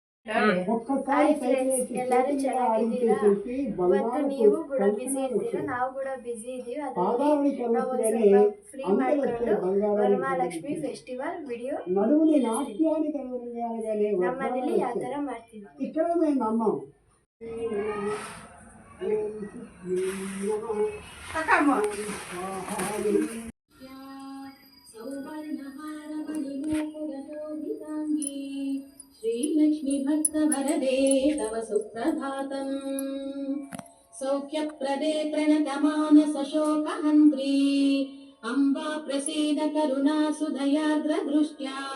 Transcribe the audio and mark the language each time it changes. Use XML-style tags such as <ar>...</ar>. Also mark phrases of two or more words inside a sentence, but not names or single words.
<en>hi friends,</en> <kn>ಎಲ್ಲರೂ ಚೆನ್ನಾಗಿದ್ದೀರಾ? ಇವತ್ತು ನೀವು ಕೂಡ ಬಿಸಿ ಇರ್ತೀರಾ, ನಾವು ಕೂಡ ಬಿಸಿ ಇದ್ದೀವಿ. ಅದರಲ್ಲಿ ನಾವು ಒಂದು ಸ್ವಲ್ಪ ಫ್ರೀ ಮಾಡಿಕೊಂಡು ವರಮಹಾಲಕ್ಷ್ಮಿ</kn> <en>festival video</en> <kn>ನಮ್ಮನೇಲಿ ಯಾವ ಥರ ಮಾಡ್ತೀವಿ.</kn> <sa>श्रीलक्ष्मी भक्तवरदे तव सुप्रभातम् सौख्यप्रदे प्रणतमानसशोकहन्त्री अम्बा प्रसीद करुणासुदयार्द्रदृष्ट्या</sa>